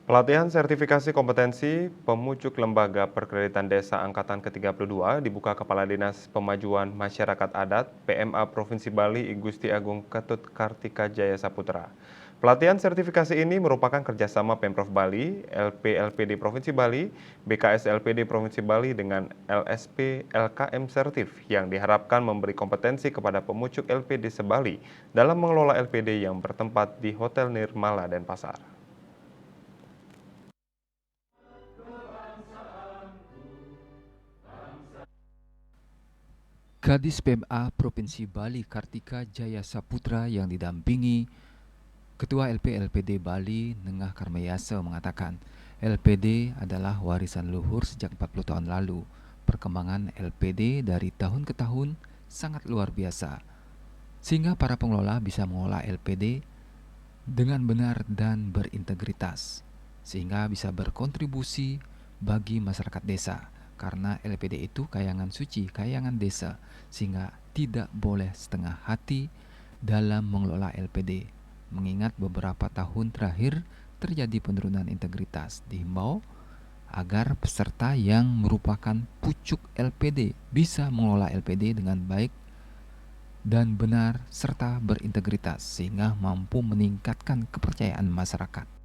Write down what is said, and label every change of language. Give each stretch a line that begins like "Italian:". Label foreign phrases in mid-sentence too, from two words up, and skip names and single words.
Indonesian: Pelatihan sertifikasi kompetensi pemucuk Lembaga Perkreditan Desa Angkatan ke-32 dibuka Kepala Dinas Pemajuan Masyarakat Adat PMA Provinsi Bali I Gusti Agung Ketut Kartika Jaya Saputra. Pelatihan sertifikasi ini merupakan kerjasama Pemprov Bali, LPLPD Provinsi Bali, BKS LPD Provinsi Bali dengan LSP LKM Sertif yang diharapkan memberi kompetensi kepada pemucuk LPD se-Bali dalam mengelola LPD yang bertempat di Hotel Nirmala Denpasar. Kadis PMA Provinsi Bali Kartika Jaya Saputra yang didampingi Ketua LPD Bali Nengah Karmayasa mengatakan LPD adalah warisan luhur sejak 40 tahun lalu. Perkembangan LPD dari tahun ke tahun sangat luar biasa, sehingga para pengelola bisa mengelola LPD dengan benar dan berintegritas, sehingga bisa berkontribusi bagi masyarakat desa. Karena LPD itu kayangan suci, kayangan desa, sehingga tidak boleh setengah hati dalam mengelola LPD. Mengingat beberapa tahun terakhir terjadi penurunan integritas, dihimbau agar peserta yang merupakan pucuk LPD bisa mengelola LPD dengan baik dan benar serta berintegritas sehingga mampu meningkatkan kepercayaan masyarakat.